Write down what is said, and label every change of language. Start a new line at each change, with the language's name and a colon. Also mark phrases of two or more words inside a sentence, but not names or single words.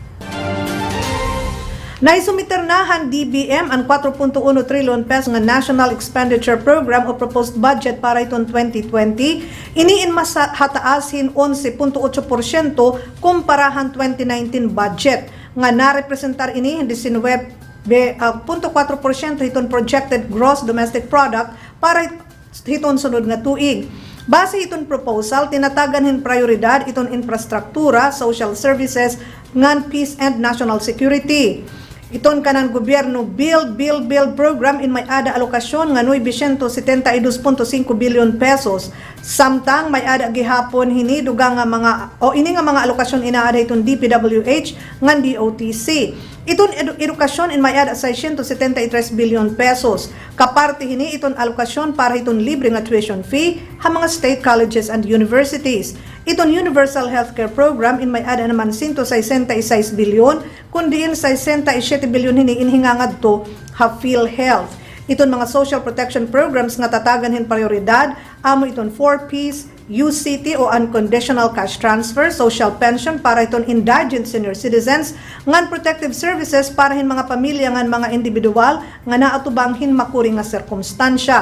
Waray: Naisumiternahan DBM ang 4.1 trilyon pesos nga
English: National Expenditure Program
Waray: o
English: proposed budget
Waray: para itong 2020. Iniin mas hataasin 11.8% kumparahan 2019 budget. Nga narepresentar ini 19.4% itong
English: projected gross domestic product
Waray: para itong sunod nga tuig. Base itong proposal, tinatagan hin prioridad itong infrastruktura,
English: social services,
Waray: ngan
English: peace and national security.
Waray: Iton kanan gobyerno
English: build program
Waray: in may ada alokasyon nga 972.5
English: billion pesos.
Waray: Samtang may ada gihapon hini dugang nga mga ini nga mga alokasyon inaada iton DPWH ngan DOTC. Iton edukasyon in may ada 673
English: billion pesos.
Waray: Kaparte hini iton alokasyon para iton libre nga
English: tuition fee
Waray: ha mga
English: state colleges and universities.
Waray: Iton Universal Healthcare Program in may ada naman 166 bilyon, kundi in 67 bilyon hini inhingangad to ha PhilHealth. Iton mga
English: social protection programs
Waray: nga tatagan hin prioridad, amo iton 4Ps, UCT o Unconditional Cash Transfer,
English: social pension
Waray: para iton
English: indigent senior citizens,
Waray: ngan
English: protective services
Waray: para hin mga pamilya ngan mga individual nga naatubang hin makuring nga sirkumstansya.